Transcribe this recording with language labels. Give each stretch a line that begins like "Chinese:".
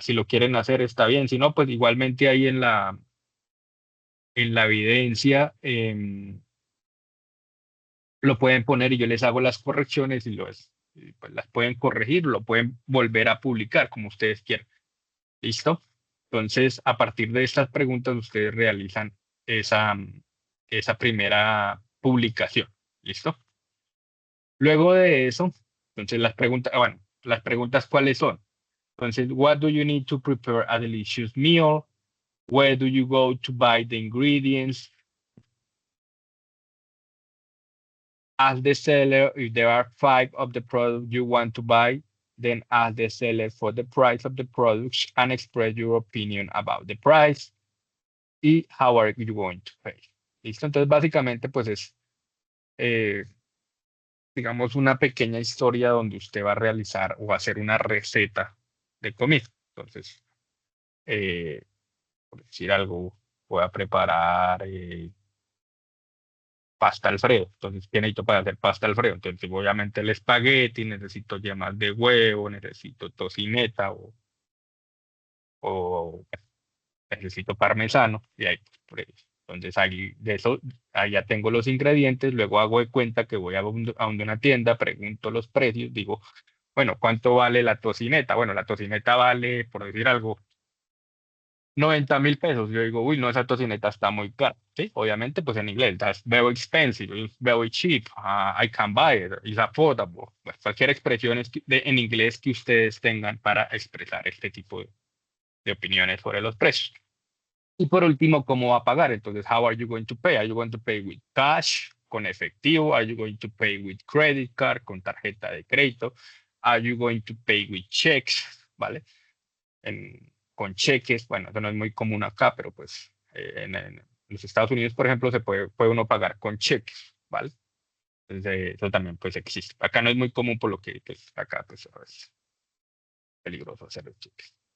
Spanish: Si lo quieren hacer, está bien. Si no, pues igualmente ahí en la evidencia lo pueden poner y yo les hago las correcciones y pues las pueden corregir, lo pueden volver a publicar como ustedes quieran. ¿Listo? Entonces, a partir de estas preguntas, ustedes realizan esa, esa primera publicación. ¿Listo? Luego de eso, entonces las preguntas, bueno, las preguntas ¿cuáles son?
English: Entonces, what do you need to prepare a delicious meal? Where do you go to buy the ingredients? Ask the seller if there are five of the product you want to buy. Then ask the seller for the price of the products and express your opinion about the price. Y how are you going to pay?
Spanish: ¿Listo? Entonces, básicamente, pues es, eh, digamos, una pequeña historia donde usted va a realizar o hacer una receta de comida. Entonces, eh, por decir algo, voy a preparar pasta Alfredo. Entonces, ¿qué necesito para hacer pasta Alfredo? Entonces, obviamente el espagueti, necesito yemas de huevo, necesito tocineta o necesito parmesano y ahí, pues, por eso. Entonces, ahí, de eso, ahí ya tengo los ingredientes, luego hago de cuenta que voy a una tienda, pregunto los precios, digo, bueno, ¿cuánto vale la tocineta? Bueno, la tocineta vale, por decir algo, 90.000 pesos. Yo digo, uy, no, esa tocineta está muy cara. Sí, obviamente, pues en inglés,
English: that's very expensive, it's very cheap, I can buy it, it's affordable.
Spanish: Pues, cualquier expresión en inglés que ustedes tengan para expresar este tipo de opiniones sobre los precios. Y por último, ¿cómo va a pagar?
English: Entonces, how are you going to pay? Are you going to pay with cash,
Spanish: con efectivo?
English: Are you going to pay with credit card,
Spanish: con tarjeta de crédito?
English: Are you going to pay with checks?
Spanish: ¿Vale? Con cheques, bueno, eso no es muy común acá, pero pues en los Estados Unidos, por ejemplo, puede uno pagar con cheques, ¿vale? Entonces, eso también pues existe. Acá no es muy común por lo que pues, acá pues es peligroso hacer los cheques.